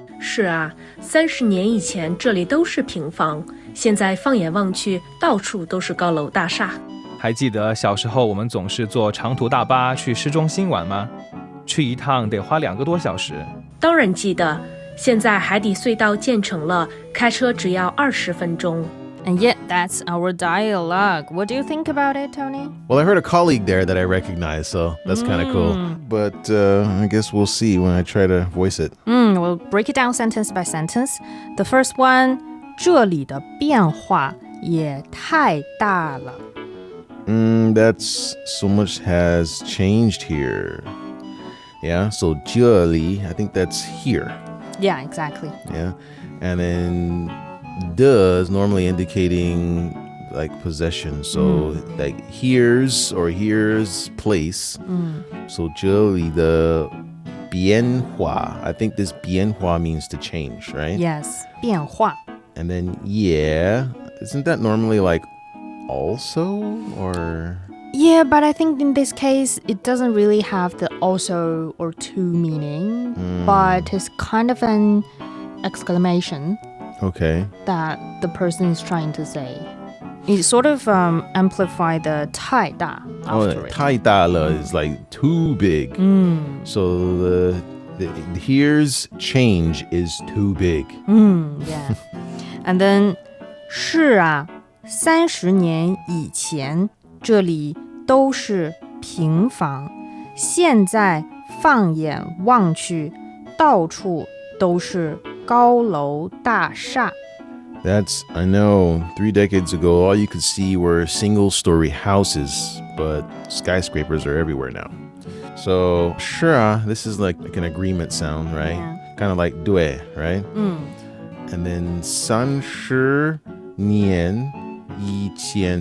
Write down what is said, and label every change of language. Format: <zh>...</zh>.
<zh>是啊，30年以前这里都是平房，现在放眼望去，到处都是高楼大厦。还记得小时候我们总是坐长途大巴去市中心玩吗？去一趟得花2个多小时。当然记得，现在海底隧道建成了，开车只要20分钟。</zh> <en>And yet, that's our dialogue. What do you think about it, Tony? Well, I heard a colleague there that I recognize, so that's kind of cool. But I guess we'll see when I try to voice it. We'll break it down sentence by sentence. The first one,</en> <zh>这里的变化也太大了.</zh> <en>That's so much has changed here. Yeah, so 这里, I think that's here. Yeah, exactly. Yeah, and then the is normally indicating like possession. So like here's place. So</en> <zh>这里的变化,</zh> <en>I think this 变化 means to change, right? Yes, 变化. And then isn't that normally like also or? Yeah, but I think in this case, it doesn't really have the also or to meaning, but it's kind of an exclamation. Okay. That the person is trying to say. It sort of amplify the 太大 after it.</en> <zh>太大了</zh> <en>is like too big. So the here's change is too big. Yeah. And then</en> <zh>是啊，30年以前这里都是平房，现在放眼望去，到处都是高楼大厦。</zh> <en>That's, I know, 3 decades ago, all you could see were single-story houses, but skyscrapers are everywhere now. So, 是啊, this is like an agreement sound, right? Yeah. Kind of like 对, right? And then</en> <zh>30年以前.</zh>